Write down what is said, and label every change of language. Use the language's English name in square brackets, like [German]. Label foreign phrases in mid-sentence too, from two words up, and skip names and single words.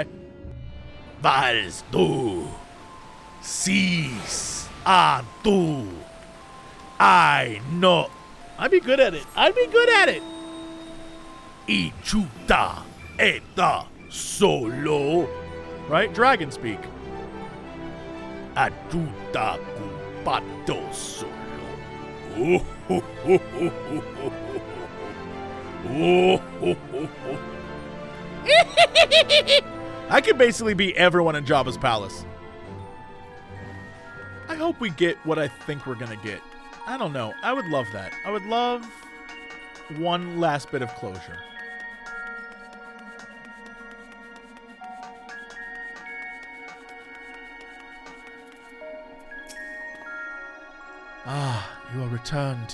[English] Vals tu, sis a tu. I know. I'd be good at it. Ichuta eta solo. Right? Dragon speak. Ajuda cumpato solo. Oh, ho, ho, ho, ho, ho, ho. Oh, ho, ho, ho. I could basically be everyone in Jabba's palace. I hope we get what I think we're gonna get. I don't know. I would love that. I would love one last bit of closure. Ah, you are returned.